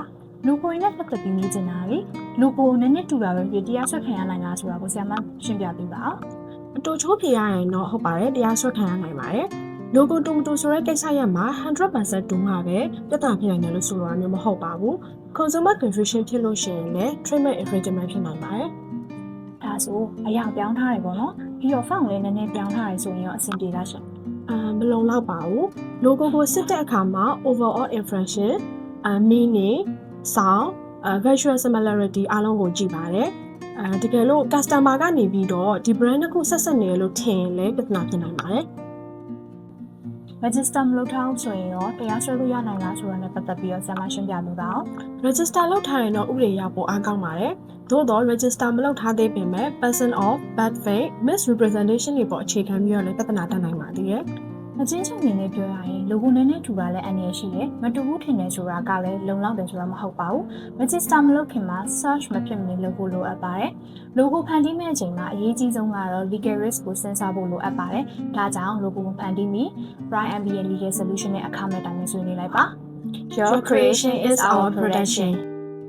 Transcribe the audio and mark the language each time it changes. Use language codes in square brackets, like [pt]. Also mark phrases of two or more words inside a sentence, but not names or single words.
[my] ။လူကိုရင်းနဲ့ပတ်သက်ပြီးမေးချင်တာလေ။လူကိုနည်းနည်းတူတာပဲဖြစ်တရားစွဲခံရနိုင်လားဆိုတာကိုဆရာမရှင်းပြပေးပါဦး။ အတူချိုးဖြေရရင်တော့ဟုတ်ပါတယ်တရားစွဲခံရနိုင်ပါတယ်လူကိုတူမတူဆိုတဲ့ကိစ္စရပ်မှာ 100% တူမှာပဲပြဿနာဖြစ်နိုင်တယ်လို့ဆိုလိုတာမျိုးမဟုတ်ပါဘူး [en] consumer confusion [my] ဖြစ်လို့ရှိရင်လည်း [en] treatment infringement [my] ဖြစ်နိုင်ပါတယ် ဒါဆိုအရာပြောင်းထားတယ်ပေါ့နော်ပြီးတော့ font လေးနည်းနည်းပြောင်းထားတယ်ဆိုရင်ရောအဆင်ပြေလားရှင် မလုံလောက်ပါဘူး logo ကိုစစ်တဲ့အခါမှာ [en] overall infraction meaning sound visual similarity [my] အားလုံးကိုကြည့်ပါတယ်တကယ်လို့ customer ကနေပြီးတော့ဒီ brand တစ်ခုဆက်ဆက်နေလို့ထင်ရင်လည်းပြဿနာဖြစ်နိုင်ပါတယ် register မလုပ်ထားအောင်ဆိုရင်ရောတရားစွဲလို့ရနိုင်လားဆိုတာနဲ့ပတ်သက်ပြီးတော့ဆရာမရှင်းပြပေးပါဦး register လုပ်ထားရင်တော့ဥပဒေရဖို့အားကောင်းပါတယ်။သို့တော့ register မလုပ်ထားသေးပေမဲ့ [en] person of bad faith misrepresentation [my] တွေပေါ်အခြေခံပြီးတော့လည်းပြဿနာတက်နိုင်ပါသေးတယ် ။အချင်းချင်းအနေနဲ့ပြောရရင် logo နည်းနည်းထူတာလည်းအန္တရာယ်ရှိတယ်။မတူဘူးထင်တယ်ဆိုတာကလည်းလုံလောက်တယ်ဆိုတာမဟုတ်ပါဘူး။ register မလုပ်ခင်မှာ search မဖြစ်မနေလုပ်ဖို့လိုအပ်ပါတယ်။ logo ဖန်တီးမယ့်အချိန်မှာအရေးကြီးဆုံးကတော့ [en] legal risk [my] ကိုစဉ်းစားဖို့လိုအပ်ပါတယ်။ဒါကြောင့် logo ကိုဖန်တီးပြီး Prime Ambient Legal Solution နဲ့အခမဲ့တိုင်ပင်ဆွေးနွေးလိုက်ပါ။ [en] Your creation is our protection